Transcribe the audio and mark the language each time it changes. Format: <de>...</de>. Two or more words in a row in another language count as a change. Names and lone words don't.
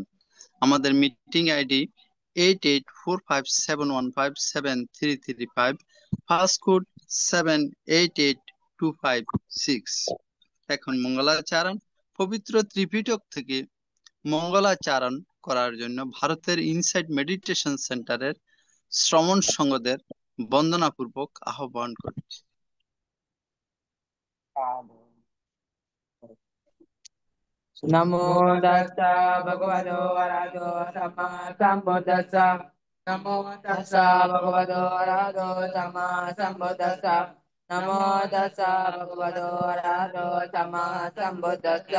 <bn>আমাদের</bn> <en>meeting ID</en> <bn>884571573335,</bn> <en>first code</en> <bn>788256। এখন মঙ্গলাচরণ পবিত্র ত্রিপিটক থেকে মঙ্গলাচরণ করার জন্য ভারতের ইনসাইট মেডিটেশন সেন্টারের শ্রমণ সংঘদের বন্দনাপূর্বক আহ্বান করছি।</bn> <pi>নমো তাস্সা ভগবতো আরহাতো সাম্মা সাম্বুদ্দাস্সা। নমো তাস্সা ভগবতো আরহাতো সাম্মা সাম্বুদ্দাস্সা। নমো তাস্সা ভগবতো আরহাতো সাম্মা সাম্বুদ্দাস্সা।</pi>